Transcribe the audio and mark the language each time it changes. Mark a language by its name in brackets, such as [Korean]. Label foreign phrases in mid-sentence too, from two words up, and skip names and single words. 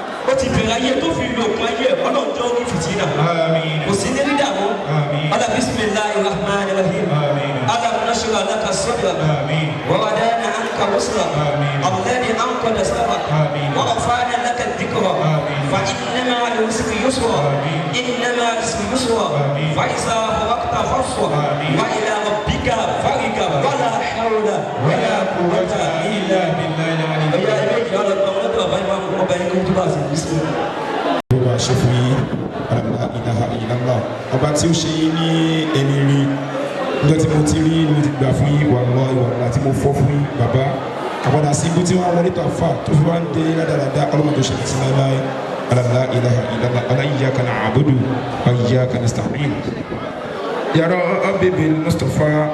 [Yoruba] Ó ti bẹ̀rẹ̀ ayé tó fi lo òkun ayé ẹ̀, Ọlọ́run jẹ́ orí fìtínà. Àmín. Kò sí ní dídàmú. Àmín. Ọlá, [Arabic] بسم الله الرحمن الرحيم. Àmín. ألم نشرح لك صدرك. Àmín. ووضعنا عنك وزرك. Àmín. الذي أنقض ظهرك. Àmín. ورفعنا لك ذكرك. Àmín. فإن مع العسر يسرا. Àmín. إن مع العسر يسرا. Àmín. فإذا فرغت فانصب. Àmín. وإلى ربك فارغب ولا حول ولا قوة إلا بالله العلي العظيم. [Yoruba] Ẹ̀yà ilé ìjọ lọ tọ́ ọlọ́dọ̀ bàbá ìmáàmù, ọba yín kó tó bá ṣe bísí. Olúwa ṣe fún yín. [Arabic] لا إله إلا الله. [Yoruba] Ọba tí ó ṣe yín ní ẹni rí. Níjọ́ tí mo ti rí, mo ti gbà fún yín, [Arabic] والله والله, [Yoruba] tí mo fọ́ fún yín, bàbá. Àpàdà sí ibú tí wọ́n wọlé tó àfà, tó fi wá ń dé rádaràda, Ọlọ́run tó ṣe sí láéláé. [Arabic] لا إله إلا الله. إياك نعبد وإياك نستعين. يا رب بالمصطفى.